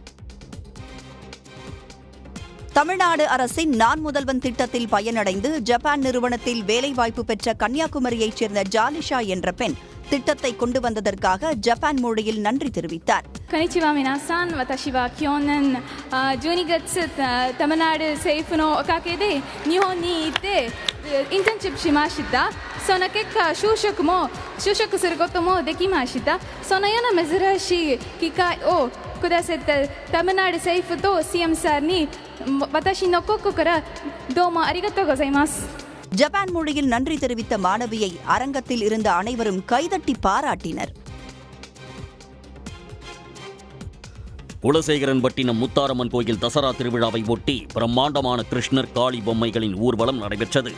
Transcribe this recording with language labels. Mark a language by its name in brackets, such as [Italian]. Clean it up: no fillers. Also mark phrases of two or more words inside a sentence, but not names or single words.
[Tamil] தமிழ்நாடு அரசின் நான் முதல்வன் திட்டத்தில் பயனடைந்து ஜப்பான் நிறுவனத்தில் வேலைவாய்ப்பு பெற்ற கன்னியாகுமரியைச் சேர்ந்த ஜாலிஷா என்ற பெண் திட்டத்தை கொண்டு வந்ததற்காக ஜப்பான் மொழியில் நன்றி தெரிவித்தார். [Japanese] こんにちは皆さん、私は去年12月 Tamilnadu 政府のおかげで日本に行って internship しました. その結果就職することもできました. そのような珍しい機会をくださった Tamilnadu 政府と [English] CM sir [Japanese] に私の心からどうもありがとうございます. [Tamil] ஜப்பான் மொழியில் நன்றி தெரிவித்த மாணவியை அரங்கத்தில் இருந்த அனைவரும் கைதட்டி பாராட்டினர். குலசேகரன்பட்டினம் முத்தாரம்மன் கோயில் தசரா திருவிழாவை ஒட்டி பிரம்மாண்டமான கிருஷ்ணர் காளி பொம்மைகளின் ஊர்வலம் நடைபெற்றது.